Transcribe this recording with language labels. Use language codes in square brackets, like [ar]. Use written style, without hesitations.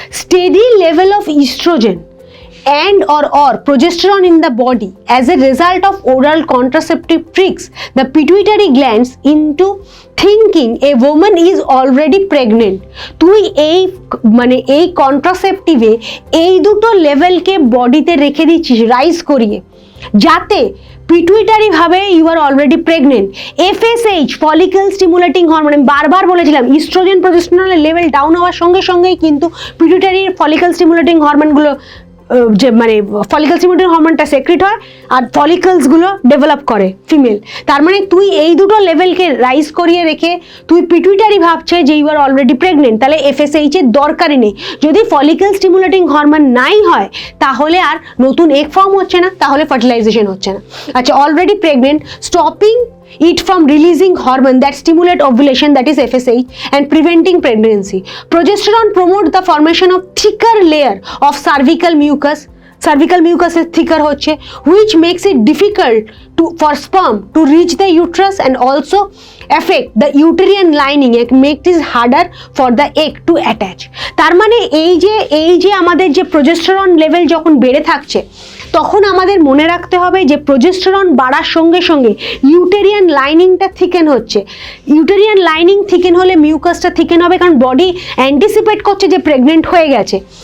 [en] Steady level of estrogen and or progesterone in the body as a result of oral contraceptive tricks the pituitary glands into thinking a woman is already pregnant. [bn] তুই এই কন্ট্রাসেপটিভে এই দুটো লেভেলকে বডিতে রেখে দিচ্ছিস rise করিয়ে, যাতে pituitary ভাবে [en] You are already pregnant. [bn] FSH follicle stimulating hormone, আমি বারবার বলেছিলাম ইস্ট্রোজেন প্রোজেস্টেরনের লেভেল ডাউন হওয়ার সঙ্গে সঙ্গেই কিন্তু পিটুইটারির ফলিকল স্টিমুলেটিং হরমোনগুলো যে মানে ফলিকল স্টিমুলেটিং হরমোনটা সেক্রেট হয় আর ফলিকলসগুলো ডেভেলপ করে ফিমেল। তার মানে তুই এই দুটো লেভেলকে রাইজ করিয়ে রেখে তুই পিটুইটারি ভাবছে যে [en] you are already pregnant, [bn] তাহলে FSH এর দরকারই নেই। যদি ফলিকল স্টিমুলেটিং হরমোন নাই হয় তাহলে আর নতুন এগ ফর্ম হচ্ছে না, তাহলে ফার্টিলাইজেশন হচ্ছে না। আচ্ছা, already pregnant, [en] Stopping it from releasing hormone that stimulate ovulation, that is FSH, and preventing pregnancy. Progesterone promotes the formation of thicker layer of cervical mucus. Cervical mucus is thicker [bn] হচ্ছে, [en] which makes it difficult for sperm to reach the uterus and also affect the uterine lining and make it harder for the egg to attach. [bn] তার মানে এই যে আমাদের যে progesterone level যখন বেড়ে থাকছে তখন আমাদের মনে রাখতে হবে যে প্রোজেস্টেরন বাড়ার সঙ্গে সঙ্গে ইউটেরিয়ান লাইনিংটা থিকেন হচ্ছে। ইউটেরিয়ান লাইনিং থিকেন হলে মিউকাসটা থিকেন হবে, কারণ বডি অ্যান্টিসিপেট করছে যে প্রেগনেন্ট হয়ে গেছে।